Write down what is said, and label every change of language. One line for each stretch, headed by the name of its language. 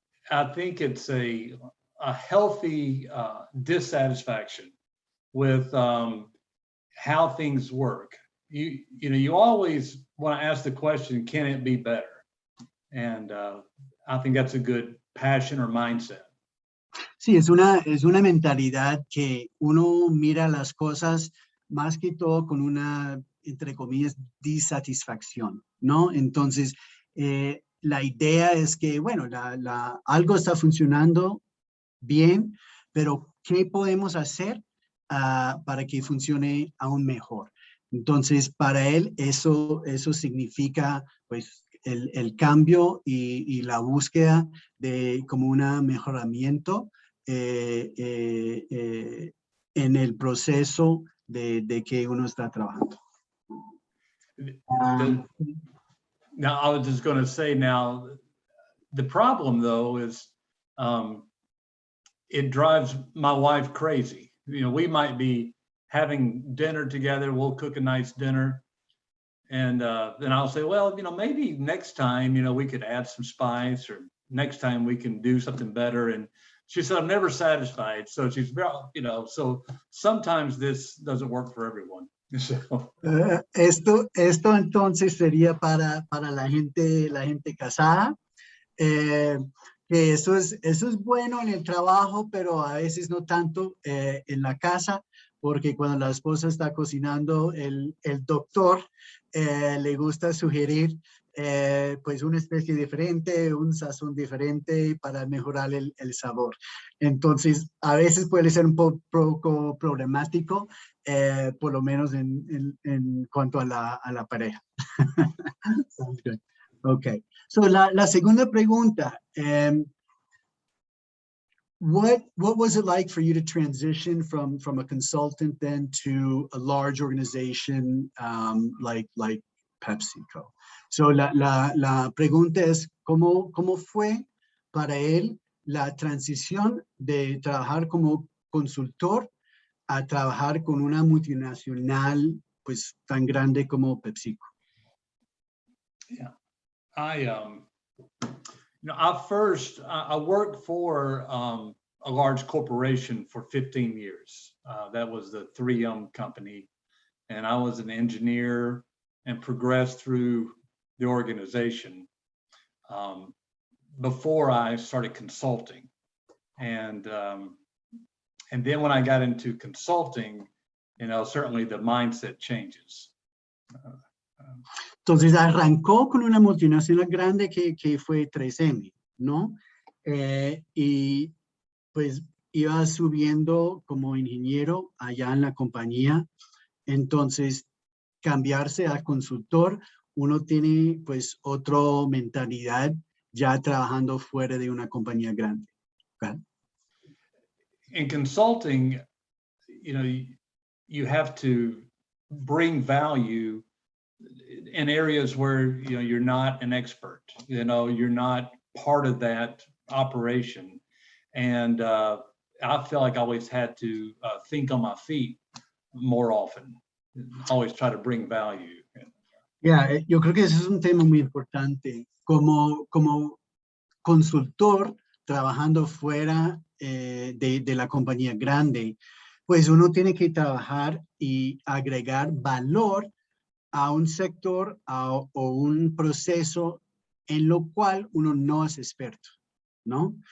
English: I think it's a healthy dissatisfaction with how things work. You know, you always want to ask the question, can it be better? And I think that's a good passion or mindset.
Spanish: Sí, es una mentalidad que uno mira las cosas más que todo con una, entre comillas, disatisfacción, ¿no? Entonces, la idea es que, bueno, algo está funcionando bien, pero ¿qué podemos hacer para que funcione aún mejor? Entonces, para él eso significa, pues, el cambio y la búsqueda de como un mejoramiento en el proceso de que uno está trabajando.
English: Now, I was just going to say now, the problem though is it drives my wife crazy. You know, we might be having dinner together, we'll cook a nice dinner. And then I'll say, well, you know, maybe next time, you know, we could add some spice, or next time we can do something better. And she said, I'm never satisfied. So she's, you know, so sometimes this doesn't work for everyone. So.
Spanish: Esto entonces sería para la gente casada, que eso es bueno en el trabajo, pero a veces no tanto en la casa, porque cuando la esposa está cocinando, el doctor le gusta sugerir pues una especie diferente, un sazón diferente para mejorar el sabor. Entonces, a veces puede ser un poco problemático, por lo menos en cuanto a la pareja.
English: Sounds good. Okay. So
Spanish: la segunda pregunta,
English: what was it like for you to transition from a consultant then to a large organization like PepsiCo?
Spanish: So la pregunta es, ¿cómo fue para él la transición de trabajar como consultor a trabajar con una multinacional pues tan grande como PepsiCo?
English: Yeah, you know, I worked for a large corporation for 15 years. That was the 3M company, and I was an engineer and progressed through the organization before I started consulting. And then when I got into consulting, you know, certainly the mindset changes.
Spanish: Entonces arrancó con una multinacional grande que fue 3M, ¿no? Y pues iba subiendo como ingeniero allá en la compañía. Entonces, cambiarse a consultor, uno tiene pues otra mentalidad ya trabajando fuera de una compañía grande.
English: Okay. In consulting, you know, you have to bring value in areas where, you know, you're not an expert, you know, you're not part of that operation. And I feel like I always had to think on my feet more often, always try to bring value.
Spanish: Yo creo que ese es un tema muy importante. Como consultor trabajando fuera de la compañía grande, pues uno tiene que trabajar y agregar valor a un sector o un proceso en lo cual uno no es experto, ¿no?